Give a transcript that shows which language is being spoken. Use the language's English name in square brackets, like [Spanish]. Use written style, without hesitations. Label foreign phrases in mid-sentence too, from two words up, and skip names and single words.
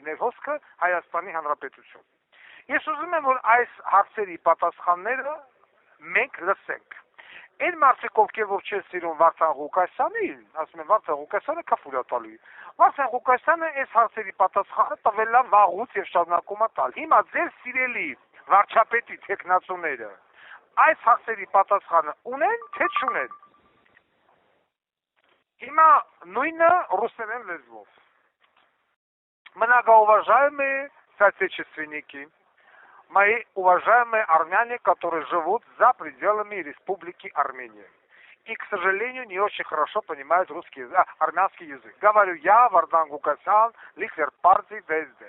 [Armenian] ներհոսքը Հայաստանի Հանրապետություն։ Ես ուզում եմ, որ այս հարցերի պատասխանները մենք լսենք։ Այն մարդիկ, ովքեր որ չեն սիրում Վարդան Ղուկասյանին, ասում են Վարդան Ղուկասյանը քֆուր է տալու։ Վարդան Ղուկասյանը այս հարցերի պատասխանը տվել է վաղուց և շարունակում է տալ։ Հիմա ձեր սիրելի վարչապետի թեկնածուները այս հարցերի պատասխանը ունեն, թե չունեն։ Հիմա նույնը ռուսերեն лезвով. [Russian] Многоуважаемые соотечественники, мои уважаемые армяне, которые живут за пределами Республики Армения и, к сожалению, не очень хорошо понимают армянский язык. Говорю я, Вардан Ղուկասյան, лидер партии ДСД.